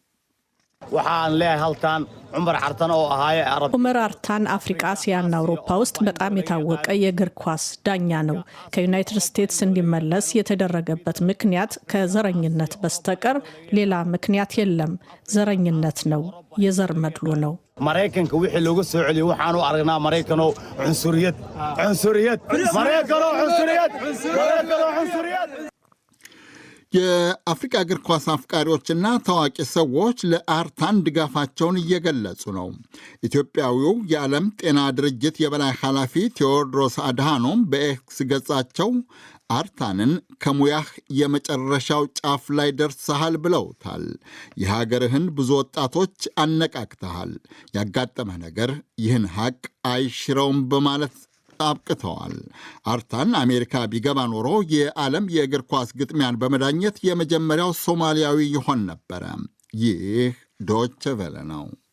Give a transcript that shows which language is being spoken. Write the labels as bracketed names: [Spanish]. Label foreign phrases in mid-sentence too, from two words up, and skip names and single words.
[Amharic] ዑመር አርታን አፍሪካ፣ እስያና አውሮፓ ውስጥ በጣም የታወቀ የእግር ኳስ ዳኛ ነው። ከዩናይትድ ስቴትስ እንዲመለስ የተደረገበት ምክንያት ከዘረኝነት በስተቀር ሌላ ምክንያት የለም። ዘረኝነት ነው፣ የዘር መድሎ ነው። [Somali] maraykanka wixii looga soo celiyay waxaan u aragnaa maraykano cunsuriyad [Amharic] የአፍሪካ እግር ኳስ አፍቃሪዎችና ታዋቂ ሰዎች ለአርታን ድጋፋቸውን እየገለጹ ነው። ኢትዮጵያዊው የዓለም ጤና ድርጅት የበላይ ኃላፊ ቴዎድሮስ አድሃኖም በኤክስ ገጻቸው አርታንን ከሙያህ የመጨረሻው ጫፍ ላይ ደርሰሃል ብለውታል። የሀገርህን ብዙ ወጣቶች አነቃቅተሃል። ያጋጠመህ ነገር ይህን ሐቅ አይሽረውም በማለት አብቅተዋል። አርታን አሜሪካ ቢገባ ኖሮ የዓለም የእግር ኳስ ግጥሚያን በመዳኘት የመጀመሪያው ሶማሊያዊ ይሆን ነበረ። ይህ ዶቼ ቬለ ነው።